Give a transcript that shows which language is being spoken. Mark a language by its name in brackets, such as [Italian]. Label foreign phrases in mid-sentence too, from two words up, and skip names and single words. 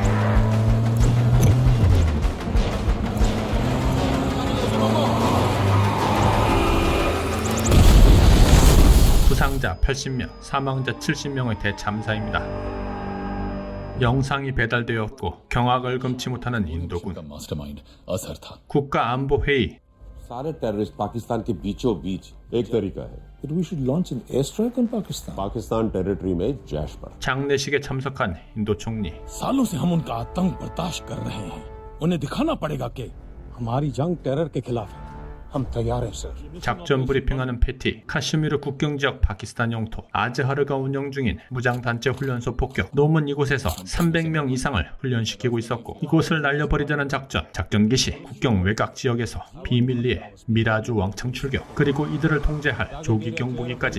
[Korean] 부상자 80명, 사망자 70명의 대참사입니다. 영상이 배달되었고 경악을 금치 못하는 인도군. 국가안보회의. [Hindi] सारे टेररिस्ट पाकिस्तान के बीचों बीच एक तरीका है [English] that we should launch an airstrike on [Hindi] पाकिस्तान टेरिटरी में जैश पर। [Korean] 장례식에 참석한 인도 총리. [Hindi] सालों से हम उनका आतंक बर्दाश्त कर रहे हैं। उन्हें दिखाना पड़ेगा कि हमारी जंग टेरर के खिलाफ है। हम तैयार हैं सर। [Korean] 작전 브리핑하는 패티. 카슈미르 국경지역 파키스탄 영토. 아즈하르가 운영 중인 무장단체 훈련소 폭격. 놈은 이곳에서 300명 이상을 훈련시키고 있었고, 이곳을 날려버리자는 작전 기시. 국경 외곽 지역에서 비밀리에 미라주 왕창 출격, 그리고 이들을 통제할 조기 경보기까지.